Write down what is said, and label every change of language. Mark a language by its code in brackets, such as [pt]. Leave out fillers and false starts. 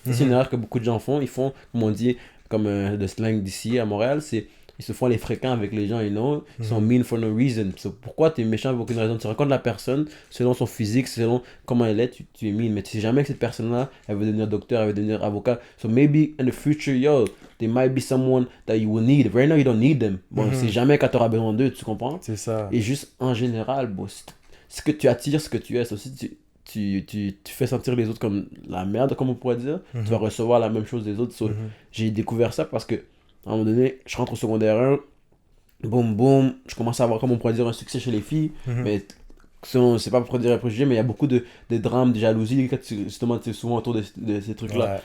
[fr] Ça, c'est une erreur que beaucoup de gens font. Ils font, comme on dit, comme le slang d'ici à Montréal, c'est ils se font les fréquents avec les gens, [en] you know, [fr] ils sont [en] mean for no reason. [fr] So, pourquoi tu es méchant pour aucune raison? Tu rencontres la personne selon son physique, selon comment elle est, tu es mean. Mais tu sais jamais que cette personne-là, elle veut devenir docteur, elle veut devenir avocat. [en] So maybe in the future, yo, there might be someone that you will need. Right now, you don't need them. [fr] Bon, c'est jamais quand tu auras besoin d'eux, tu comprends? C'est ça. Et juste en général, bon, ce que tu attires, ce que tu es, c'est aussi tu fais sentir les autres comme la merde, comme on pourrait dire. Tu vas recevoir la même chose des autres. So, j'ai découvert ça parce que à un moment donné, je rentre au secondaire 1, boum boum, je commence à avoir, comme on pourrait dire, un succès chez les filles, mais c'est pas pour dire un préjugé, mais il y a beaucoup de drames, de jalousie, quand justement tu es souvent autour de ces trucs-là.